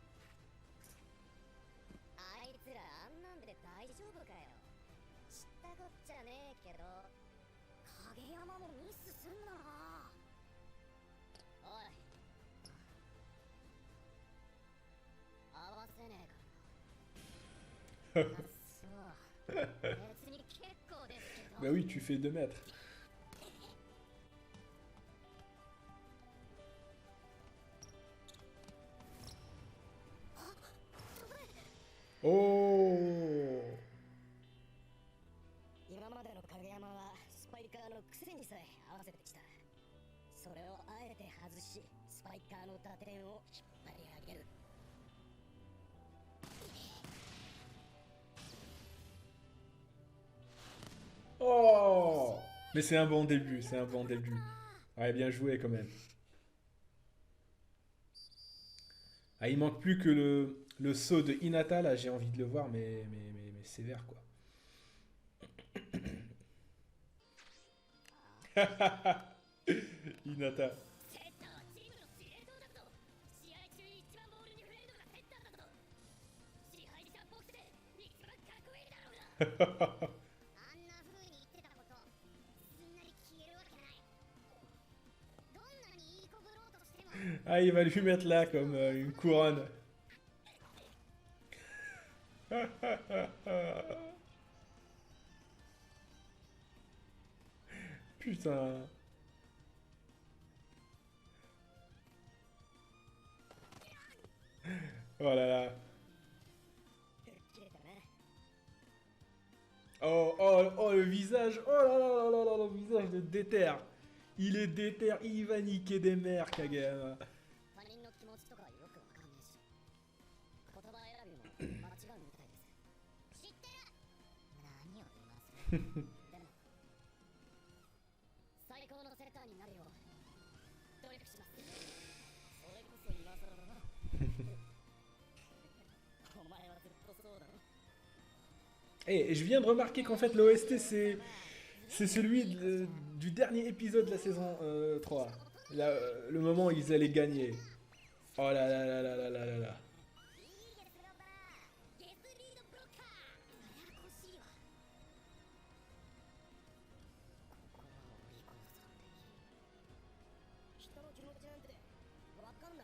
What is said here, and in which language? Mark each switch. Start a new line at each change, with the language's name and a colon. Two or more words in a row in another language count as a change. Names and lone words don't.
Japanese: あいつらあんなんで大丈夫かよ知ったこっちゃねえけど影山もミスすんなおい合わせねえからなそう別に結構ですけど
French: Bah oui, tu fais 2 mètres. Oh
Japanese: 今までの影山はスパイカーのくせにさえ合わせてきたそれをあえて外しスパイカーの打点を引っ張り上げる
French: Oh Mais c'est un bon début, c'est un bon début. Ouais, bien joué quand même. Ah, il manque plus que le saut de Hinata, là, j'ai envie de le voir, mais sévère, quoi. Hinata.
Japanese: セッターはチームの司令塔だぞ試合中に一番ボールに触れるのがセッターだぞ支配者っぽくて一番かっこいいだろうなあんな風に言ってたことすんなり消えるわけないどんなにいい子ぶろうとしても
French: Ah, il va lui mettre là comme une couronne. Putain. Oh là là.
Japanese: 切れたな
French: Oh, oh, oh, le visage. Oh là là là là là, le visage de déter. Il est déter, il va niquer des mères, Kageyama.
Japanese: 他人の気持ちとかよくわかんねえし言葉選びも間違うみたいです知ってる何を言わせるでも最高のセッターになるよう努力しますそれこそ今更だなお前はずっとそうだろ
French: Et je viens de remarquer qu'en fait l'OST c'est celui du dernier épisode de la saison 3. Là, le moment où ils allaient gagner. Oh là là là là là là là là.
Japanese: いいですよだなゲスリードブロッカーややこしいわここはお利口さんでいい人の気持ちなんて分